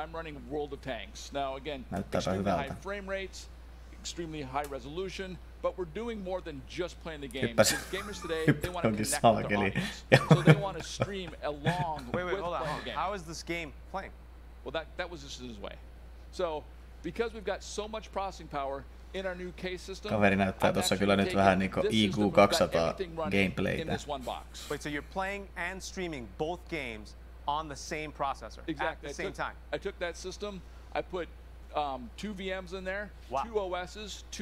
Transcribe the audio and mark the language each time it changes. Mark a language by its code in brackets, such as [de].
[en] I'm running World of Tanks. Now, again, extremely high frame rates, extremely high resolution, but we're doing more than just playing the game. Because gamers today, they want to connect with their audience. So they want to stream along with playing the game. How is this game playing? Well, that was just his way. So, because we've got so much processing power in our new case system, [fi] Kaveri näyttää tossa kyllä nyt vähän niinku IQ 200 gameplaytä. [en] Wait, so you're playing and streaming both games on the same processor at the same time? I took that system, I put 2 VMs in there, 2 OSs, 2